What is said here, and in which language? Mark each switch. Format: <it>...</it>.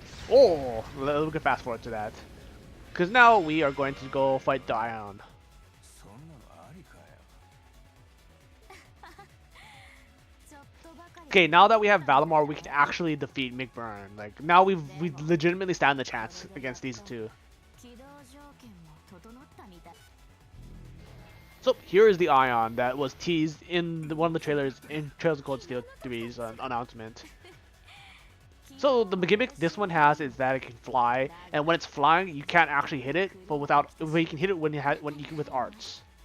<en>Oh, we can fast forward to that. Because now we are going to go fight Dion.</en> <ja>そんなのありかよ。ちょっとばかり。</ja> <en>okay, now that we have Valimar, we can actually defeat McBurn. Like now we legitimately stand the chance against these two.</en> <ja>起動条件も整ったみたい。</ja> <en>So here is the Ion that was teased in one of the trailers in Trails of Cold Steel 3's announcement. So the gimmick this one has is that it can fly, and when it's flying, you can't actually hit it, but you can hit it when you can with arts.</en>